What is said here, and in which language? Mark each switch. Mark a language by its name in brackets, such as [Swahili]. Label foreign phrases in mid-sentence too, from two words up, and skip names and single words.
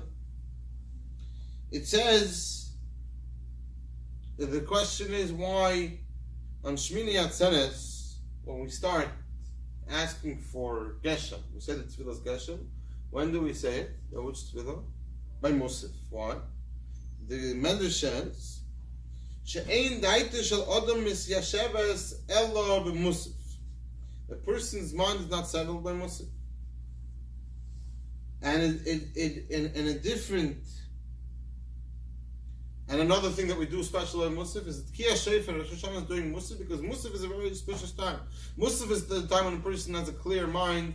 [English] It says, the question is why on Shmini Atzeres, when we start asking for Geshem, we say that tefillah is Geshem. When do we say it? By which tefillah? By musaf. Why? [Hebrew] The Medrash says, "שאין דעתו של אדם מתיישבת אלא במוסף." [English] A person's mind is not settled by Musaf. And in a different. And another thing that we do special in Musaf is [Hebrew] תקיעת שופר. [English] Rosh Hashanah is doing Musaf because Musaf is a very auspicious time. Musaf is the time when a person has a clear mind.